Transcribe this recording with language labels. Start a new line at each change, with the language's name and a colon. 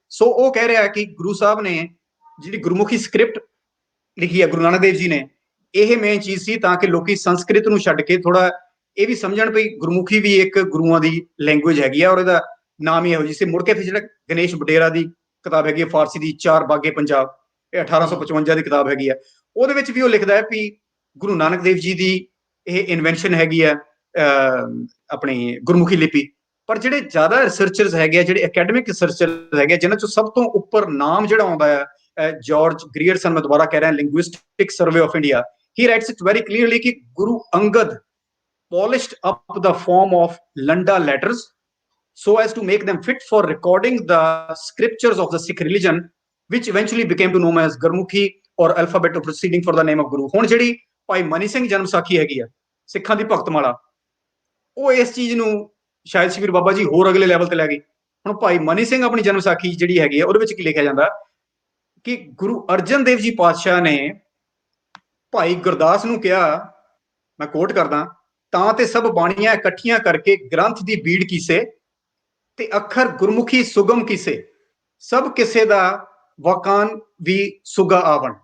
Punjabi: ਸੋ ਉਹ ਕਹਿ ਰਿਹਾ ਕਿ ਗੁਰੂ ਸਾਹਿਬ ਨੇ ਜਿਹੜੀ ਗੁਰਮੁਖੀ ਸਕ੍ਰਿਪਟ ਲਿਖੀ ਹੈ, ਗੁਰੂ ਨਾਨਕ ਦੇਵ ਜੀ ਨੇ, ਇਹ ਮੇਨ ਚੀਜ਼ ਸੀ ਤਾਂ ਕਿ ਲੋਕੀ ਸੰਸਕ੍ਰਿਤ ਨੂੰ ਛੱਡ ਕੇ ਥੋੜਾ ਇਹ ਵੀ ਸਮਝਣ ਵੀ ਗੁਰਮੁਖੀ ਵੀ ਇੱਕ ਗੁਰੂਆਂ ਦੀ ਲੈਂਗੁਏਜ ਹੈਗੀ ਆ, ਔਰ ਇਹਦਾ ਨਾਮ ਹੀ ਇਹੋ ਜਿਹੀ ਸੀ। ਮੁੜ ਕੇ ਫਿਰ ਜਿਹੜਾ ਗਣੇਸ਼ ਬਡੇਰਾ ਦੀ ਕਿਤਾਬ ਹੈਗੀ ਹੈ ਫਾਰਸੀ ਦੀ, ਚਾਰ ਬਾਗੇ ਪੰਜਾਬ, ਇਹ 1855 ਦੀ ਕਿਤਾਬ ਹੈਗੀ ਆ, ਉਹਦੇ ਵਿੱਚ ਵੀ ਉਹ ਲਿਖਦਾ ਹੈ ਵੀ ਗੁਰੂ ਨਾਨਕ ਦੇਵ ਜੀ ਦੀ ਇਹ ਇਨਵੈਂਸ਼ਨ ਹੈਗੀ ਆ ਆਪਣੀ ਗੁਰਮੁਖੀ ਲਿਪੀ। ਪਰ ਜਿਹੜੇ ਜ਼ਿਆਦਾ ਰਿਸਰਚਰਸ ਹੈਗੇ ਆ, ਜਿਹੜੇ ਅਕੈਡਮਿਕ ਰਿਸਰਚਰਸ ਹੈਗੇ, ਜਿਨ੍ਹਾਂ ਚੋਂ ਸਭ ਤੋਂ ਉੱਪਰ ਨਾਮ ਜਿਹੜਾ ਆਉਂਦਾ ਹੈ ਜਾਰਜ ਗ੍ਰੀਅਰਸਨ, ਮੈਂ ਦੁਬਾਰਾ ਕਹਿ ਰਿਹਾ, linguistic survey of India,
English: he writes it very clearly
Punjabi: ਕਿ Guru Angad
English: polished up the form of Landa letters so as to make them fit for recording the scriptures of the Sikh religion, which eventually became to known as Gurmukhi or alphabet of proceeding for the name of Guru।
Punjabi: ਹੁਣ ਜਿਹੜੀ ਭਾਈ ਮਨੀ ਸਿੰਘ ਜਨਮ ਸਾਖੀ ਹੈਗੀ ਆ ਸਿੱਖਾਂ ਦੀ ਭਗਤਮਾਲਾ, ਉਹ ਇਸ ਚੀਜ਼ ਨੂੰ ਸ਼ਾਇਦ ਸ਼ਬੀਰ ਬਾਬਾ ਜੀ ਹੋਰ ਅਗਲੇ ਲੈਵਲ ਤੇ ਲੈ ਗਏ। ਹੁਣ ਭਾਈ ਮਨੀ ਸਿੰਘ ਆਪਣੀ ਜਨਮ ਸਾਖੀ ਜਿਹੜੀ ਹੈਗੀ ਆ ਉਹਦੇ ਵਿੱਚ ਕੀ ਲਿਖਿਆ ਜਾਂਦਾ ਕਿ ਗੁਰੂ ਅਰਜਨ ਦੇਵ ਜੀ ਪਾਤਸ਼ਾਹ ਨੇ ਭਾਈ ਗੁਰਦਾਸ ਨੂੰ ਕਿਹਾ, ਮੈਂ ਕੋਟ ਕਰਦਾ, ਤਾਂ ਤੇ ਸਭ ਬਾਣੀਆਂ ਇਕੱਠੀਆਂ ਕਰਕੇ ਗ੍ਰੰਥ ਦੀ ਬੀੜ ਕੀਸੇ ਤੇ ਅੱਖਰ ਗੁਰਮੁਖੀ ਸੁਗਮ ਕੀਸੇ, ਸਭ ਕਿਸੇ ਦਾ ਵਕਾਨ ਵੀ ਸੁਗਾ ਆਵਣ।